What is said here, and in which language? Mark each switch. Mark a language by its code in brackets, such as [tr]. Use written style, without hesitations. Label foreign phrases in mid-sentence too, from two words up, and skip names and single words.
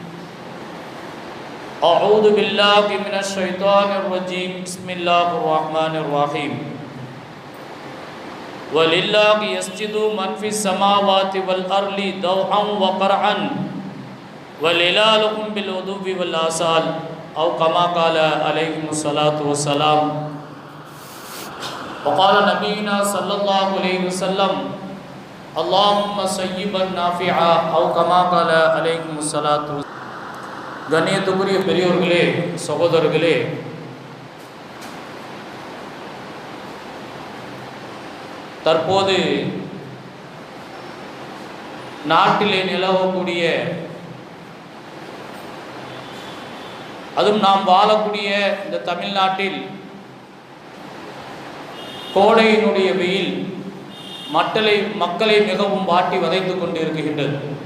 [ar] أعوذ بالله من الشيطان الرجيم بسم الله الرحمن الرحيم ولله يسجد من في السماوات والأرض طوعا وكرها ولله بالغدو والآصال أو كما قال عليه الصلاة والسلام وقال نبينا صلى الله عليه وسلم اللهم صيبا نافعا أو كما قال عليه الصلاة والسلام. [ta] கண்ணியத்துக்குரிய பெரியோர்களே, சகோதரர்களே, தற்போது நாட்டிலே நிலவக்கூடிய, அதுவும் நாம் வாழக்கூடிய இந்த தமிழ்நாட்டில் கோடையினுடைய வெயில் மக்களை மிகவும் வாட்டி வதைத்து கொண்டிருக்கின்றது.